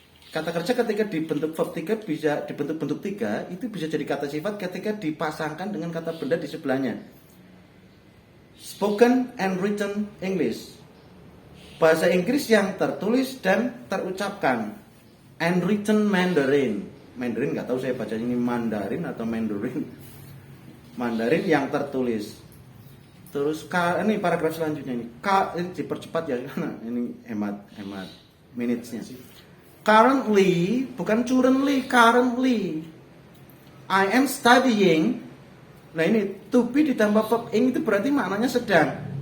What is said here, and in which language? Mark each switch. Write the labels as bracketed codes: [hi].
[id] Kata kerja ketika dibentuk verb 3 bisa dibentuk bentuk 3, itu bisa jadi kata sifat ketika dipasangkan dengan kata benda di sebelahnya. [en] Spoken and written English. [id] Bahasa Inggris yang tertulis dan terucapkan. [en] And written Mandarin. [id] Mandarin nggak tahu saya baca ini Mandarin atau Mandarin. Mandarin yang tertulis. Terus ini paragraf selanjutnya ini. Ini dipercepat ya karena ini hemat minutes-nya. [en] Currently, [id] bukan [en] currently, currently. I am studying. [id] Nah ini to be ditambah verb ing itu berarti maknanya sedang.